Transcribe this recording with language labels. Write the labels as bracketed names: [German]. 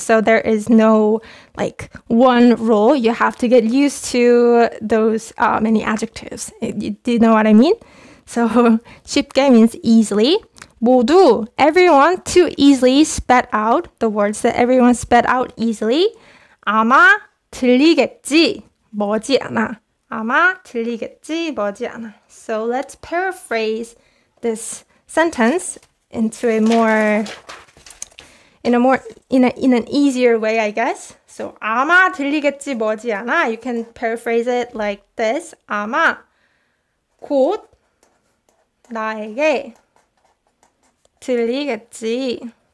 [English] So there is no one rule. You have to get used to those many adjectives. Do you know what I mean? So 쉽게 means easily. 모두, everyone, to easily spat out the words that everyone spat out easily. [Korean] 아마 들리겠지, 머지않아. 아마 들리겠지, 머지않아. [English] So let's paraphrase this sentence into in an easier way, I guess. [Korean] So 아마 들리겠지, 머지않아. [English] You can paraphrase it like this. [Korean] 아마 곧 나에게 들리겠지.